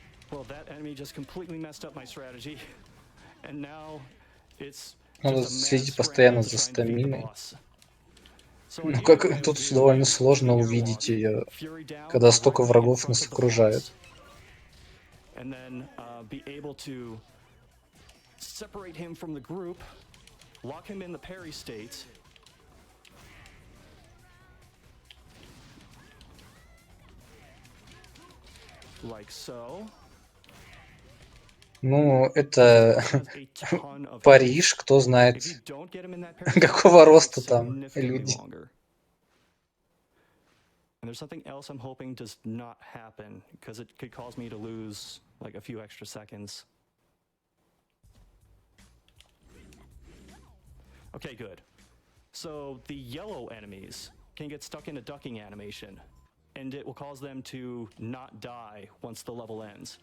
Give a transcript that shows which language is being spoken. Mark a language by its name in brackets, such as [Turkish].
[English] Well, that enemy just completely messed up my strategy, and now it's. [Russian] Надо следить постоянно за стаминой. Ну как тут довольно сложно увидеть ее, когда столько врагов нас окружает. [English] And then be able to separate him from the group, lock him in the parry state. Like so. [Russian] Ну, это Париж, кто знает, какого роста там люди. [English] And there's something else I'm hoping does not happen, because it could cause me to lose like a few extra seconds. Okay, good. So the yellow enemies can get stuck in a ducking animation, and it will cause them to not die once the level ends.